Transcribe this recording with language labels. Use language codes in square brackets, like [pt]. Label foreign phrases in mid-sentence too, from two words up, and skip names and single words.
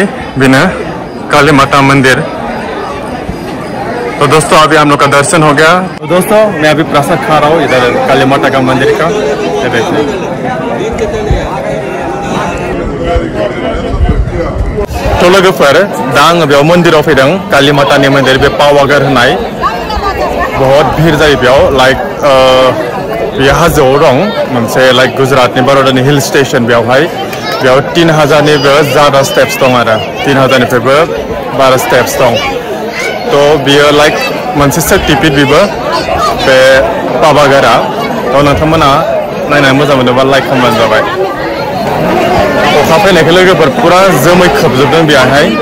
[brx] बेनो काली माता मंदिर। [hi] तो दोस्तों अभी हम लोग का दर्शन हो गया। तो दोस्तों मैं अभी प्रसाद खा रहा हूँ इधर काली माता का मंदिर का। ये देखिए। [brx] तो लोगोफोर दा आङो बेयाव मन्दिराव फैदों काली मातानि मन्दिर बे पावागढ़ होननाय। [hi] बहुत भीड़ [brx] जायो बेयाव। लाइक बे हाजोआव दं मोनसे लाइक गुजरातनि बड़ौदानि [en] hill station. [brx] बेयावहाय 3000 निबो ज़्यादा स्टेप्स दं आरो 3000 निफ्रायबो बारा स्टेप्स दं। तो बियो लाइक मोनसे शक्तिपीठ बिबो बे पावागढ़आ। तो नोंथांमोना नायनानै मोजां मोनोबा लाइक खालामबानो जाबाय। अखा फैनायखौ लोगोफोर पुरा जोमै खोबजोबदों बेहाय।